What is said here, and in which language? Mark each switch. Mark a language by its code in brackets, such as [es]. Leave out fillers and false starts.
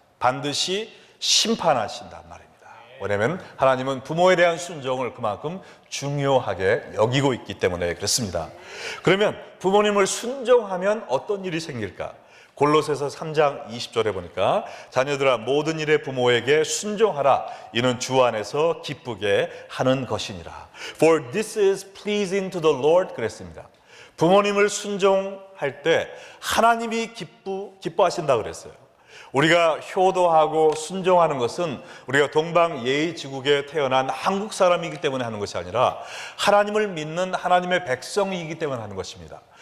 [ko] 반드시 심판하신단 말입니다. 왜냐하면 하나님은 부모에 대한 순종을 그만큼 중요하게 여기고 있기 때문에 그렇습니다. 그러면 부모님을 순종하면 어떤 일이 생길까? 골로새서 3장 20절에 보니까 자녀들아 모든 일에 부모에게 순종하라. 이는 주 안에서 기쁘게 하는 것이니라. [en] For this is pleasing to the Lord [ko] 그랬습니다. 부모님을 순종할 때 하나님이 기뻐하신다 그랬어요. 우리가 효도하고 순종하는 것은 우리가 동방예의지국에 태어난 한국 사람이기 때문에 하는 것이 아니라 하나님을 믿는 하나님의 백성이기 때문에 하는 것입니다.